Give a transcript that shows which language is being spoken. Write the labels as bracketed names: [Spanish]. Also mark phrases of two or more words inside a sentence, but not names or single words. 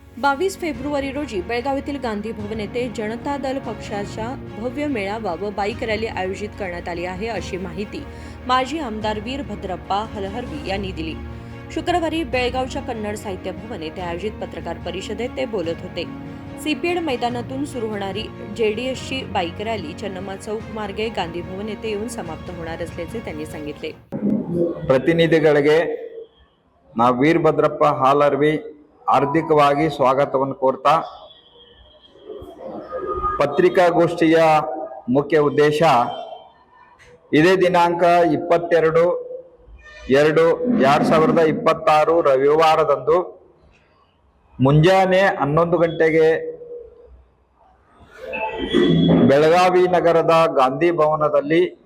[Marathi] 22 फेब्रुवारी रोजी बेळगाव येथील गांधी भवन येथे जनता दल पक्षाचा भव्य मेळावा व बाईक रॅली आयोजित करण्यात आली आहे, अशी माहिती माजी आमदार वीरभद्रप्पा हलहर्वी यांनी दिली. शुक्रवारी बेळगावच्या कन्नड साहित्य भवन येथे आयोजित पत्रकार परिषदेत ते बोलत होते. सीपीएड मैदानातून सुरू होणारी जेडीएसची बाईक रॅली चन्नम्मा चौक मार्गे गांधी भवन येथे येऊन समाप्त होणार असल्याचे त्यांनी सांगितले. [Kannada] ಪ್ರತಿನಿಧಿಗಳಿಗೆ ನಾವು ವೀರಭದ್ರಪ್ಪ ಹಾಲರ್ವಿ ಹಾರ್ದಿಕವಾಗಿ ಸ್ವಾಗತವನ್ನು ಕೋರ್ತಾ, ಪತ್ರಿಕಾಗೋಷ್ಠಿಯ ಮುಖ್ಯ ಉದ್ದೇಶ ಇದೇ ದಿನಾಂಕ 22/2/2026 ರವಿವಾರದಂದು ಮುಂಜಾನೆ 11 ಗಂಟೆಗೆ ಬೆಳಗಾವಿ ನಗರದ ಗಾಂಧಿ ಭವನದಲ್ಲಿ